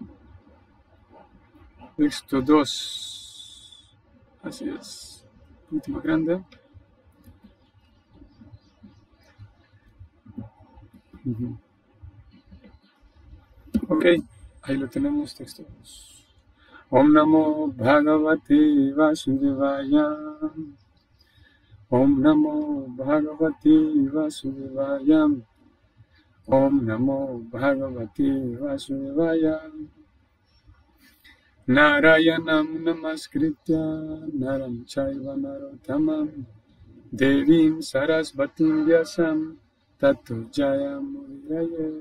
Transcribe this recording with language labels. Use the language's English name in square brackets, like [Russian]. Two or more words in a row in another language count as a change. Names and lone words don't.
[Spanish] Texto 2. Así es. Última grande. Ok, ahí lo tenemos, texto 2. [Sanskrit] ॐ नमो भगवते वासुदेवाय. ॐ नमो भगवते वासुदेवाय. ॐ नमो भगवते वासुदेवाय. नारायणं नमस्कृत्य नरं चैव नरोत्तमम् देवीं सरस्वतीं व्यासं ततो जयमुदयेत्.